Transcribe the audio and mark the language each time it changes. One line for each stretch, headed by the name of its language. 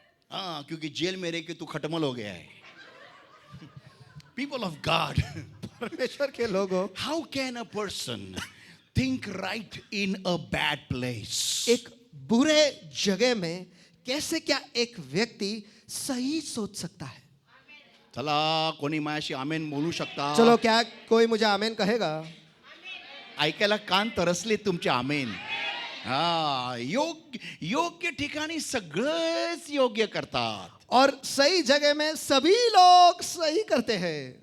Hindi: हाँ, क्योंकि जेल में रह के तू खटमल हो गया है.
English: people of God,
Hindi: परमेश्वर के लोगों,
English: How can a person think right in a bad place?
Hindi: एक बुरे जगह में कैसे क्या एक व्यक्ति सही सोच सकता है?
Marathi: चला, कोणी माझ्याशी आमेन बोलू शकता?
Hindi: चलो, क्या कोई मुझे आमेन कहेगा?
Marathi: ऐकायला कान तरसले तुमचे आमेन. हा, योग्य ठिकाणी सगळंच योग्य करतात.
Hindi: और सही जगह में सभी लोग सही करते हैं.